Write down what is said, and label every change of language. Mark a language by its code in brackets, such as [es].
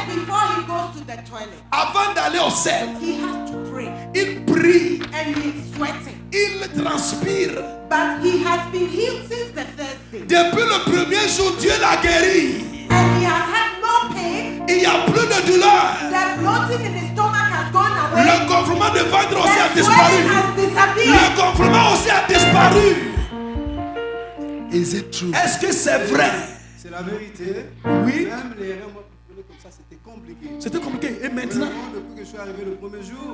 [en] Before he goes to the toilet. [fr] Avant d'aller au sel. [en] He has to pray. [fr] Il prie. [en] And he's sweating. [fr] Il transpire. [en] But he has been healed since the first day. [fr] Depuis le premier jour, Dieu l'a guéri. [en] And he has had no pain. [fr] Il n'y a plus de douleur. [en] The bloating in his stomach has gone away. [fr] Le gonflement de ventre aussi a disparu. Le gonflement aussi a disparu. [en] Is it true? [fr] Est-ce que c'est vrai? C'est la vérité. Oui. Même les reins, moi, comme ça, c'était compliqué. C'était compliqué. Et maintenant? Depuis que je suis arrivé le premier jour,